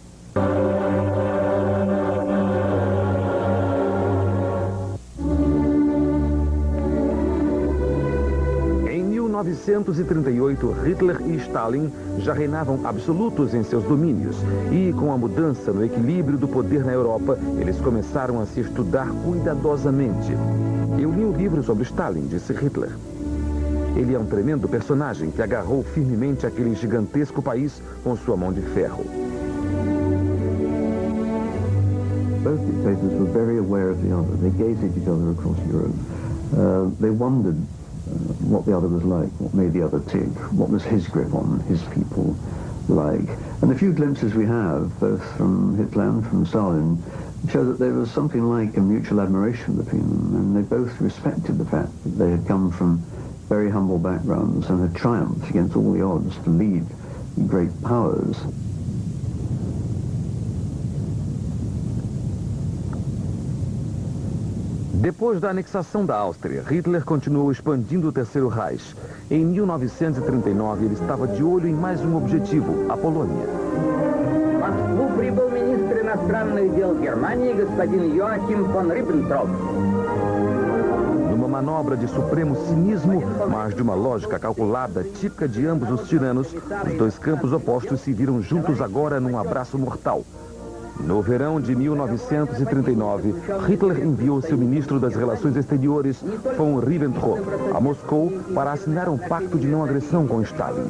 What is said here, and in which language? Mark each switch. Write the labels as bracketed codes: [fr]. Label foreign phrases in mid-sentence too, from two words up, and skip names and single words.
[pt] Em 1938, Hitler e Stalin já reinavam absolutos em seus domínios e, com a mudança no equilíbrio do poder na Europa, eles começaram a se estudar cuidadosamente. Eu li um livro sobre Stalin, disse Hitler. Ele é um tremendo personagem que agarrou firmemente aquele gigantesco país com sua mão de ferro. [en] Both dictators were very aware of the other. They gazed at each other across Europe. They wondered what the other was like, what made the other tick, what was his grip on his people like. And the few glimpses we have, both from Hitler and from Stalin, show that there was something like a mutual admiration between them, and they both respected the fact that they had come from very humble backgrounds and had triumphed against all the odds to lead great powers. [pt] Depois da anexação da Áustria, Hitler continuou expandindo o Terceiro Reich. Em 1939, ele estava de olho em mais um objetivo, a Polônia. [ru] Москву прибыл министр иностранных дел Германии господин Joachim von Ribbentrop. [pt] Numa manobra de supremo cinismo, mas de uma lógica calculada, típica de ambos os tiranos, os dois campos opostos se viram juntos agora num abraço mortal. No verão de 1939, Hitler enviou seu ministro das Relações Exteriores, von Ribbentrop, a Moscou para assinar um pacto de não agressão com Stalin.